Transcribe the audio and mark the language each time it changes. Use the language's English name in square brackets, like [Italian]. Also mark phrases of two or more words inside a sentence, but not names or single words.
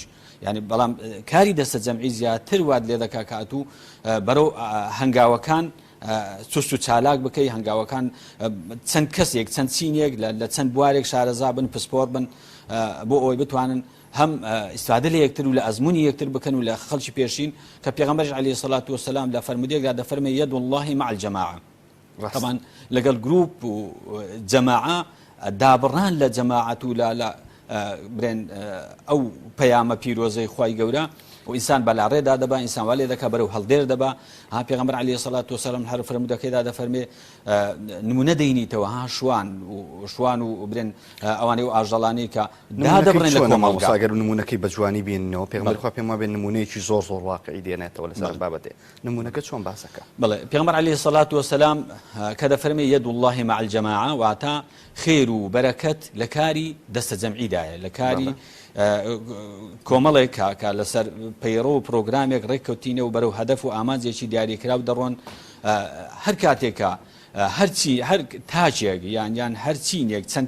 [Central Kurdish] یعنی بەڵام کاری دەستە جەمعی زیاتر وات لێ دەکا کە تو بەرەو هەنگاوەکان چست و چالاک بکەی هەنگاوەکان چەند کەسێک چەند چینێک لە چەند بوارێک شارەزا بن پسپۆر بن بۆ ئەوەی بتوانن هەم ئیسفادە لە یەکتر و لە ئەزمموی یەکتر بکەن و لە خەڵکی پێشین کە پێغەمبەر [Arabic] عەلەیهی سەڵات وەسەلام [Central Kurdish] لە فەرمودێکدا دەفەرمێ [Arabic] یەد الله مع الجەماعە [Central Kurdish] طبعا لەگەڵ گروپ و جەماعە دابڕان لە جەماعەت و لە برێن ئەو پەیامە پیرۆزەی خوای گەورە و ئینسان بەلا ڕێدا دەبا ئینسان وا لێ دەکا بەرەو هەڵدێر دەبا ها پێغەمبەر [Arabic] عەلەیهی سەڵات وەسەلام [Central Kurdish] هەر فەرمودەکەیدا دەفەرمێ نمونە دەینیتەوە ها شوان و برێن ئەوانەی و ئاژەڵانەی کە دادەبڕێن لە کۆمەڵگا ئەگەر نمونەکەی بە جوانی بینەوە پێغەمبەر خوا پێم وابێ نمونەیەکی زۆر واقعی دێنێتەوە لەسەر بابەتێ نمونەکە چۆن باسەکە بەڵێ پێغەمبەر [Arabic] عەلەیهی سەڵات وەسەلام [Central Kurdish] کە دەفەرمێ [Arabic] یەد الله مع الجەماعە [Central Kurdish] واتە خێر و بەرەکەت لە کاری دەستە جەمعیدایە لە کاری کۆمەڵێک کە لەسەر پەیڕۆ و پرۆگرامێک ڕێککەوتینە و بەرەو هەدەف و ئامانجێکی دیاریکراو دەڕۆن هەر کاتێکە هەر تاچێک یان هەر چینێک چەند